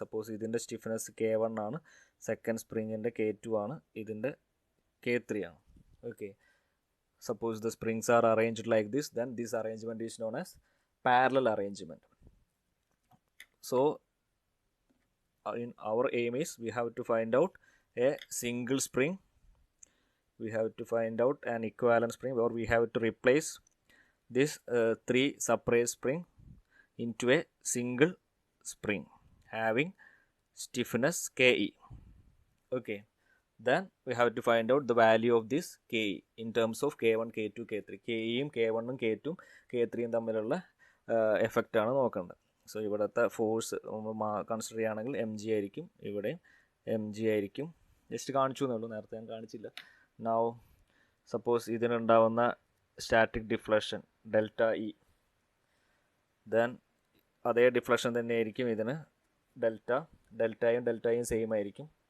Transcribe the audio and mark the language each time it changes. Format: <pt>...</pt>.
<ml>Suppose ഇതിൻ്റെ stiffness K1 ആണ്, second സ്പ്രിങ്ങിൻ്റെ K2 ആണ്, ഇതിൻ്റെ K3 ആണ്.</ml> <en>Okay, suppose the springs are arranged like this, then this arrangement is known as parallel arrangement. So in our aim is we have to find out a single spring, we have to find out an equivalent spring, or we have to replace this 3 separate spring into a single spring having stiffness Ke. Okay, then we have to find out the value of this Ke in terms of K1, K2, K3.</en> <ml>Keയും K1ഉം K2ഉം K3യും തമ്മിലുള്ള effect ആണ് നോക്കേണ്ടത്. So ഇവിടുത്തെ force consider ചെയ്യുകയാണെങ്കിൽ mg ആയിരിക്കും, ഇവിടെ mg ആയിരിക്കും. Just കാണിച്ചു എന്നുള്ളൂ, നേരത്തെ ഞാൻ കാണിച്ചില്ല. Now suppose ഇതിനുണ്ടാവുന്ന static deflection ΔE, then അതേ ഡിഫ്ലക്ഷൻ തന്നെ ആയിരിക്കും ഇതിന് ഡെൽറ്റയും സെയിം ആയിരിക്കും.</ml>